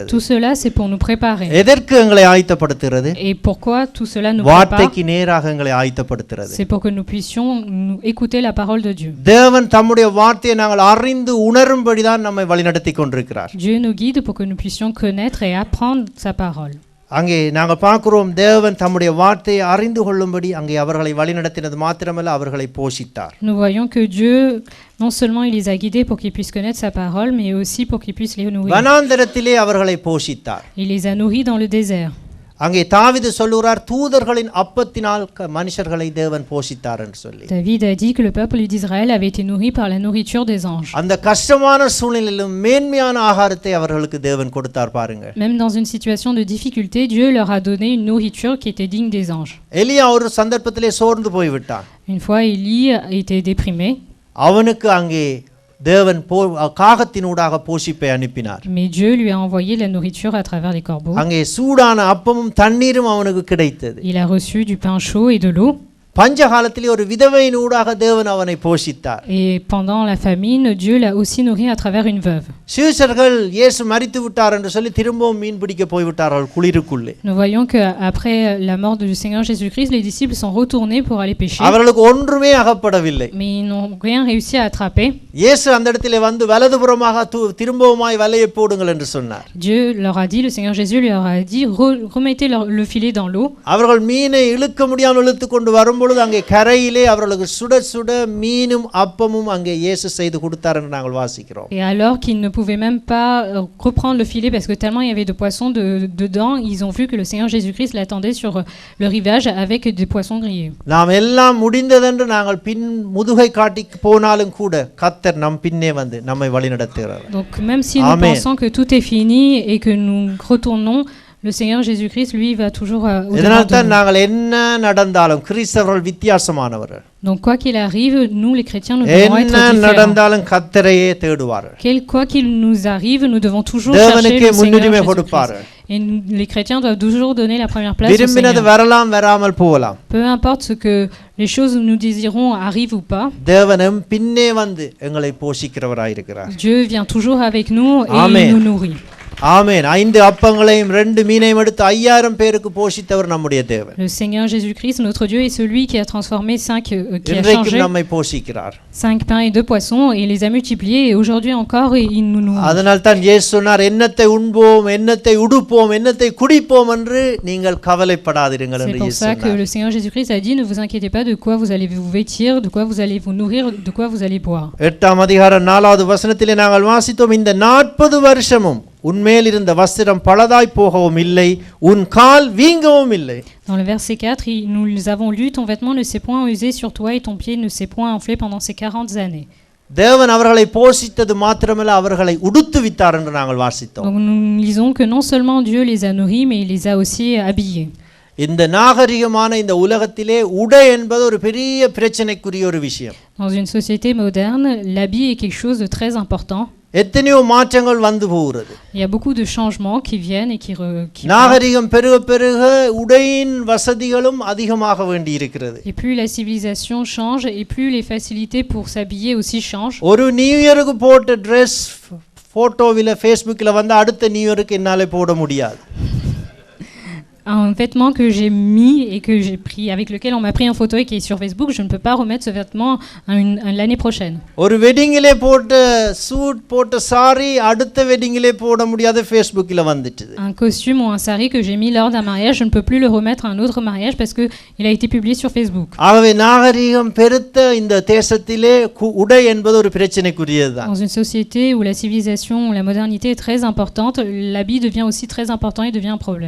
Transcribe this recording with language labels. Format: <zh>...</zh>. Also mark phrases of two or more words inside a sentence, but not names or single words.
<fr>Tout cela, c'est pour nous préparer.</fr> <ta>எதற்கு எங்களை ஆயத்தப்படுத்துகிறது?</ta> <fr>Et pourquoi tout cela nous prépare?</fr> <ta>வார்த்தைக்கு நேராக எங்களை ஆயத்தப்படுத்துகிறது.</ta> <fr>C'est pour que nous puissions nous écouter la parole de Dieu.</fr> <ta>தேவன் தம்முடைய வார்த்தையை நாங்கள் அறிந்து உணரும்படி தான் நம்மை வழிநடத்தி கொண்டிருக்கிறார்.</ta> <fr>Dieu nous guide pour que nous puissions connaître et apprendre sa parole.</fr> <ta>அங்கே நாங்கள் பார்க்கிறோம் தேவன் தம்முடைய வார்த்தையை அறிந்து கொள்ளும்படி அங்கே அவர்களை வழிநடத்தினது மாத்திரமல்ல அவர்களை போஷித்தார்.</ta> <fr>Nous voyons que Dieu, non seulement il les a guidés pour qu'ils puissent connaître sa parole, mais aussi pour qu'ils puissent les nourrir.</fr> <ta>வனாந்தரத்திலே அவர்களை போஷித்தார்.</ta> <fr>Il les a nourris dans le désert.</fr> <ta>அங்கே தாவீது சொல்லுகிறார் தூதர்களின் அப்பத்தினால் மனுஷர்களை தேவன் போஷித்தார் என்று சொல்லி.</ta> <fr>David a dit que le peuple d'Israël avait été nourri par la nourriture des anges.</fr> <ta>அந்த கஷ்டமான சூழ்நிலையிலும் மேன்மையான ஆகாரத்தை அவர்களுக்கு தேவன் கொடுத்தார் பாருங்க.</ta> <fr>Même dans une situation de difficulté, Dieu leur a donné une nourriture qui était digne des anges.</fr> <ta>எலியா ஒரு சந்தர்ப்பத்திலே சோர்ந்து போய்விட்டான்.</ta> <fr>Une fois, Élie était déprimé.</fr> <ta>அவனுக்கு அங்கே தேவன் காகத்தினூடாக போஷிப்பை அனுப்பினார்.</ta> <fr>Mais Dieu lui a envoyé la nourriture à travers les corbeaux.</fr> <ta>அங்கே சூடான அப்பமும் தண்ணீரும் அவனுக்கு கிடைத்தது.</ta> <fr>Il a reçu du pain chaud et de l'eau.</fr> <ta>பஞ்ச காலத்திலே ஒரு விதவையினூடாக தேவன் அவனை போஷித்தார்.</ta> <fr>Et pendant la famine, Dieu l'a aussi nourri à travers une veuve.</fr> <ta>சீஷர்கள் இயேசு மரித்து விட்டார் என்று சொல்லி திரும்பவும் மீன் பிடிக்க போய் விட்டார்கள் குளிருக்குள்ளே.</ta> <fr>Nous voyons que après la mort du Seigneur Jésus-Christ, les disciples sont retournés pour aller pêcher.</fr> <ta>அவர்களுக்கு ஒன்றுமே அகப்படவில்லை.</ta> <fr>Mais ils n'ont rien réussi à attraper.</fr> <ta>இயேசு அந்த இடத்திலே வந்து வலதுபுறமாக திரும்பவுமாய் வலையை போடுங்கள் என்று சொன்னார்.</ta> <fr>Dieu leur a dit, le Seigneur Jésus leur a dit, remettez le filet dans l'eau.</fr> <ta>அவர்கள் மீனை இழுக்க முடியாமல் இழுத்து கொண்டு வரும்போது அங்கே கரையிலே அவர்களுக்கு சுட சுட மீனும் அப்பமும் அங்கே இயேசு செய்து கொடுத்தார் என்று நாங்கள் வாசிக்கிறோம்.</ta> <fr>Et alors qu'ils ne pouvaient même pas reprendre le filet parce que tellement il y avait de poissons dedans, ils ont vu que le Seigneur Jésus-Christ l'attendait sur le rivage avec des poissons grillés.</fr> <ta>நாம் எல்லாம் முடிந்ததென்று நாங்கள் பின் முதுகை காட்டி போனாலும் கூட கர்த்தர் நம் பின்னே வந்து நம்மை வழிநடத்துகிறார்.</ta> <fr>Donc même si nous pensons que tout est fini et que nous retournons, le Seigneur Jésus-Christ, lui, va toujours au-devant de nous.</fr> <ta>நாங்கள் என்ன நடந்தாலும் கிறிஸ்தவர்கள் வித்தியாசமானவர்கள்.</ta> <fr>Donc quoi qu'il arrive, nous les chrétiens, nous devons être</fr> <ta>என்ன</ta> <fr>différents.</fr> <ta>நடந்தாலும் கர்த்தரையே தேடுவார்கள்.</ta> <fr>Quoi qu'il nous arrive, nous devons toujours chercher le Seigneur Jésus-Christ. Et les chrétiens doivent toujours donner la première place au</fr> <ta>விரும்பினது</ta> <fr>Seigneur.</fr> <ta>வரலாம் வராமல் போகலாம்.</ta> <fr>Peu importe ce que les choses où nous désirons arrivent ou pas,</fr> <ta>தேவனும் பின்னே வந்து எங்களை போஷிக்கிறவராய் இருக்கிறார்.</ta> <fr>Dieu vient toujours avec nous et Amen. il nous nourrit.</fr> <ta>ஆமென். 5 அப்பங்களையும் 2 மீனையும் எடுத்து 5000 பேருக்கு போஷித்தவர் நம்முடைய தேவன்.</ta> <fr>Le Seigneur Jésus-Christ, notre Dieu, est celui qui a transformé qui a</fr> <ta>இன்றைக்கும்</ta> <fr>changé</fr> <ta>நம்மை போஷிக்கிறார்.</ta> <fr>5 pains et 2 poissons et les a multipliés et aujourd'hui encore il nous nourrit.</fr> <ta>அதனால் தான் இயேசு சொன்னார் என்னத்தை உண்போம் என்னத்தை உடுப்போம் என்னத்தை குடிப்போம் என்று நீங்கள் கவலைப்படாதீர்கள் என்று</ta> <fr>C'est pour</fr> <ta>இயேசு</ta> <fr>ça que</fr> <ta>சொன்னார்.</ta> <fr>le Seigneur Jésus-Christ a dit ne vous inquiétez pas de quoi vous allez vous vêtir, de quoi vous allez vous nourrir, de quoi vous allez boire.</fr> <ta>8ஆம் அதிகாரம் 4வது வசனத்திலே நாங்கள் வாசித்தோம் இந்த 40 வருஷமும் உன்மேல் இருந்த வஸ்திரம் பலதாய் போகவும் இல்லை உன் கால் வீங்கவும் இல்லை.</ta> <fr>Dans le verset 4, nous avons lu ton vêtement ne s'est point usé sur toi et ton pied ne s'est point enflé pendant ces 40 années.</fr> <ta>தேவன் அவர்களை போஷித்தது மாத்திரமல்ல அவர்களை உடுத்துவித்தார் என்று நாங்கள் வாசித்தோம்.</ta> <fr>Donc nous lisons que non seulement Dieu les a nourris mais il les a aussi habillés.</fr> <ta>இந்த நாகரிகமான இந்த உலகத்திலே உடை என்பது ஒரு பெரிய பிரச்சனைக்குரிய ஒரு விஷயம்.</ta> <fr>Dans une société moderne, l'habit est quelque chose de très important.</fr> <ta>எத்தனையோ மாற்றங்கள் வந்து போகிறது.</ta> <fr>Il y a beaucoup de changements qui viennent et qui</fr> <ta>நாகரிகம் பெருக பெருக உடையின் வசதிகளும் அதிகமாக வேண்டி இருக்கிறது.</ta> <fr>Et plus la civilisation change et plus les facilités pour s'habiller aussi changent.</fr> <ta>ஒரு</ta> <en>New Yearukku</en> <ta>போட்ட Dress போட்டோவில Facebookல வந்து அடுத்த</ta> <en>New Yearukku</en> <ta>என்னால போட முடியாது.</ta> <fr>Un vêtement que j'ai mis et que j'ai pris, avec lequel on m'a pris en photo et qui est sur Facebook, je ne peux pas remettre ce vêtement l'année prochaine.</fr> <ta>ஒரு வெட்டிங்கிலே போட்ட சூட் போட்ட சாரி அடுத்த வெட்டிங்கிலே போட முடியாத Facebookல வந்துச்சு.</ta> <fr>Un costume ou un sari que j'ai mis lors d'un mariage, je ne peux plus le remettre à un autre mariage parce que il a été publié sur Facebook.</fr> <ta>ஆகவே நாகரிகம் பெருத்த இந்த தேசத்திலே உடை என்பது ஒரு பிரச்சனைக்குரியதுதான்.</ta> <fr>Dans une société où la civilisation ou la modernité est très importante, l'habit devient aussi très important et devient un problème.</fr>